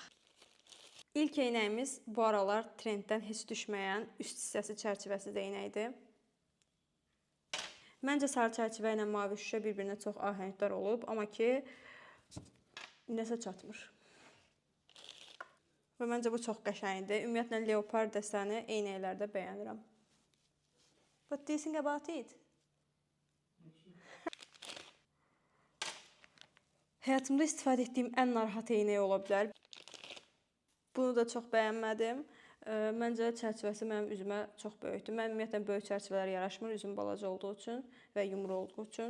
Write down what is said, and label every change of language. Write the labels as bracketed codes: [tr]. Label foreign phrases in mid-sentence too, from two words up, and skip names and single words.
[az] İlk eynəyimiz bu aralar trenddən heç düşməyən üst hissəsi çərçivəsiz eynəkdir. Məncə sarı çərçivə ilə mavi şüşə bir-birinə çox ahəngdar olub, amma ki nəsə çatmır. Və məncə bu çox qəşəngdir. Ümumiyyətlə leopard dəstəni eynəklərdə bəyənirəm. [en] What do you think about it? [az] Həyatımda istifadə etdiyim ən narahat eynək ola bilər. Bunu da çox bəyənmədim. Məncə çərçivəsi mənim üzümə çox böyükdür. Mən ümumiyyətlə böyük çərçivələr yaraşmır, üzüm balaca olduğu üçün və yumru olduğu üçün.